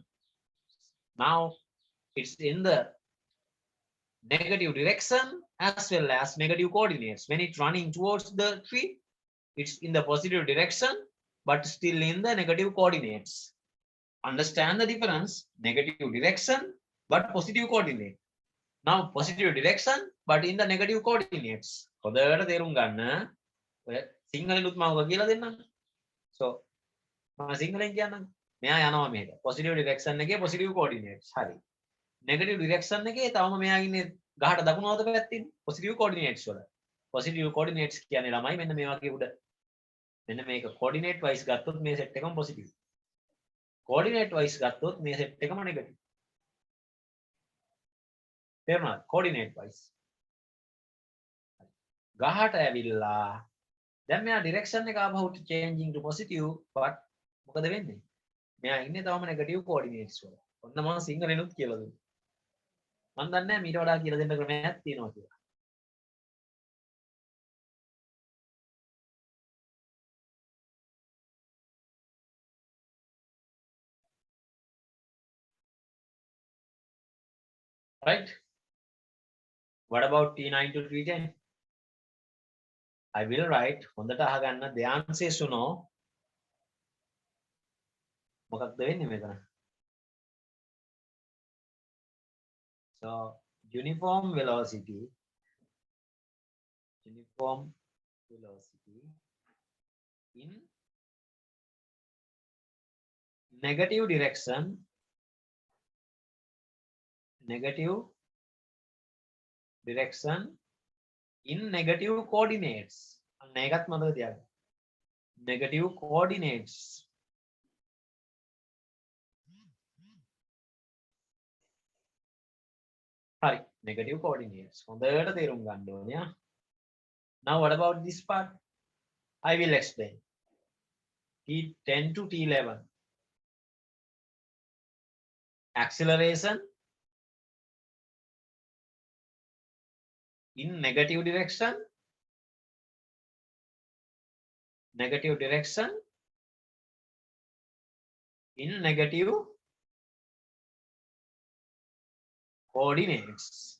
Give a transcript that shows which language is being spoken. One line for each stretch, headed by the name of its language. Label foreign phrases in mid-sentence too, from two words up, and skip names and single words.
English: Now it's in the negative direction as well as negative coordinates. When it's running towards the tree, it's in the positive direction, but still in the negative coordinates. Understand the difference? Negative direction, but positive coordinate. Now positive direction, but in the negative coordinates.
Sinhala: හොඳට තේරුම් ගන්න. ඔය සිංහලෙනුත් මම ඔය කියලා දෙන්නම්. So මම සිංහලෙන් කියන්නම්. මෙයා යනවා මෙහෙට.
English: Positive direction එකේ positive coordinates.
Sinhala: හරි.
English: Negative direction
Sinhala: එකේ තවම මෙයා ඉන්නේ ගහට දකුණු අත පැත්තේ.
English: Positive coordinates වල. Positive coordinates
Sinhala: කියන්නේ ළමයි මෙන්න මේ වගේ උඩ. මෙන්න මේක
English: coordinate wise
Sinhala: ගත්තොත් මේ set එකම positive.
English: Coordinate wise
Sinhala: ගත්තොත් මේ set එකම negative.
English: තේරුණාද? Coordinate wise.
Sinhala: ගහට ඇවිල්ලා දැන් මෙයා direction එක ආපහු
English: changing to positive, but
Sinhala: මොකද වෙන්නේ? මෙයා ඉන්නේ තවම
English: negative coordinates
Sinhala: වල. ඔන්න මම සිංහලෙනුත් කියලා දුන්නා. මම දන්නේ නැහැ මීට වඩා කියලා දෙන්න ක්‍රමයක් තියෙනවා කියලා.
English: Right? What about T9 to T10? I will write
Sinhala: හොඳට අහගන්න
English: the answer is no.
Sinhala: මොකක්ද වෙන්නේ මෙතන?
English: So uniform velocity in negative direction in negative coordinates.
Sinhala: මේකත් මතක තියාගන්න.
English: Negative coordinates.
Sinhala: හරි.
English: Negative coordinates.
Sinhala: හොඳට තේරුම් ගන්න ඕනේ.
English: Now what about this part? I will explain. T10 to T11. Acceleration in negative direction in negative coordinates.